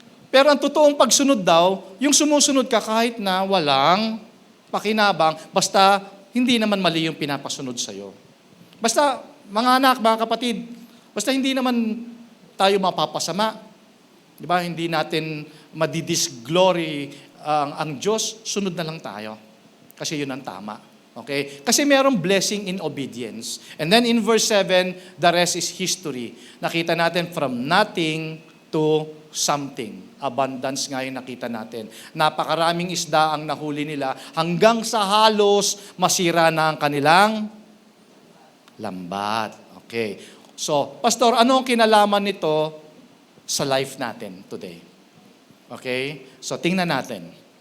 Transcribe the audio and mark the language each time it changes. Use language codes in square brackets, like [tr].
[tl] Pero ang totoong pagsunod daw, yung sumusunod ka kahit na walang pakinabang, basta hindi naman mali yung pinapasunod sa'yo. Basta, mga anak, mga kapatid, basta hindi naman tayo mapapasama. Di ba? Hindi natin madidisglory ang Diyos, sunod na lang tayo. Kasi yun ang tama. Okay? Kasi merong [en] blessing in obedience. And then in verse 7, the rest is history. [tl] Nakita natin [en] from nothing to something. [tl] Abundance nga yung nakita natin. Napakaraming isda ang nahuli nila hanggang sa halos masira na ang kanilang lambat. Okay. So, Pastor, ano ang kinalaman nito sa life natin today? Okay? So, tingnan natin.